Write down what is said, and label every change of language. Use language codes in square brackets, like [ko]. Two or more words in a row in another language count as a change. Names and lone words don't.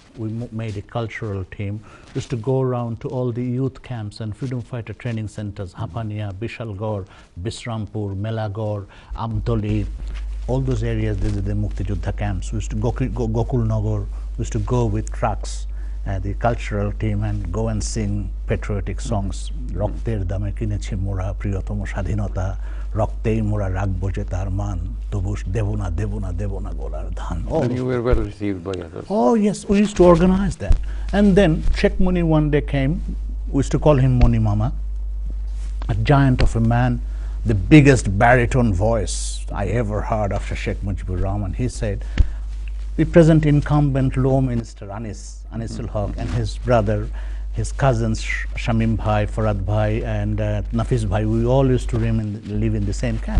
[en] We made a cultural team. We used to go around to all the youth camps and freedom fighter training centers, Hapania, Bishalgor, Bisrampur, Melagor, Amtoli, all those areas. These are the [bn] মুক্তিযুদ্ধ [en] camps. We used to go Gokul Nagar. We used to go with trucks, the cultural team, and go and sing patriotic songs. [bn] রক্তের দামে কিনেছি মোরা প্রিয়তম স্বাধীনতা, রক্তেই মোরা রাখবো যে তার মান, তবুও দেবো না দেবো না দেবো না গোলার ধান. [en] And you were well received by others. Oh yes, we used to organize that. And then Sheikh Muni one day came. We used to call him Muni Mama, a giant of a man, the biggest baritone voice I ever heard after Sheikh Mujibur Rahman. He said, the present incumbent Law Minister Anisul Haq and his brother, his cousins Shamim Bhai, Farad Bhai, and Nafis Bhai, we all used to live in the same camp.